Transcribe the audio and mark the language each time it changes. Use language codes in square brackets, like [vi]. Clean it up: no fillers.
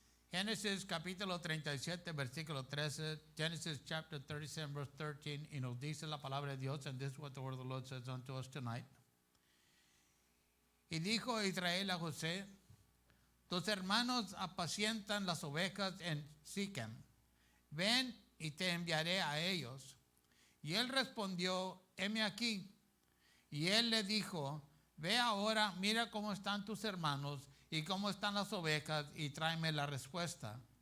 [es] Génesis capítulo 37, versículo 13. [en] Genesis chapter 37, verse 13. [es] Y nos dice la palabra de Dios, [en] and this is what the word of the Lord says unto us tonight. [es] Y dijo Israel a José, tus hermanos apacientan las ovejas en Sichem. Ven y te enviaré a ellos. Y él respondió, heme aquí. Y él le dijo, ve ahora, mira cómo están tus hermanos y cómo están las ovejas y tráeme la respuesta.